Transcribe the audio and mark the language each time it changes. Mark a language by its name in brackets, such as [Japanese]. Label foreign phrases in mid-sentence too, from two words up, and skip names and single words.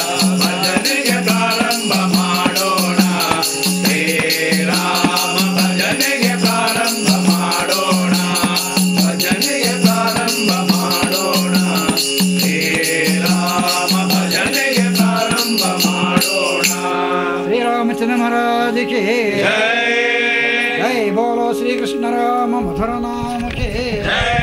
[Kannada] ಭಜನೆಗೆ ಪ್ರಾರಂಭ ಮಾಡೋಣ, ಶ್ರೀರಾಮ ಭಜನೆಗೆ ಪ್ರಾರಂಭ ಮಾಡೋಣ. ಭಜನೆಗೆ ಪ್ರಾರಂಭ ಮಾಡೋಣ, ಶ್ರೀರಾಮ ಭಜನೆಗೆ ಪ್ರಾರಂಭ ಮಾಡೋಣ. [Hindi] श्रीरामचंद्र महाराज की जय जय। बोलो श्री कृष्ण राम मधुर नाम के जय।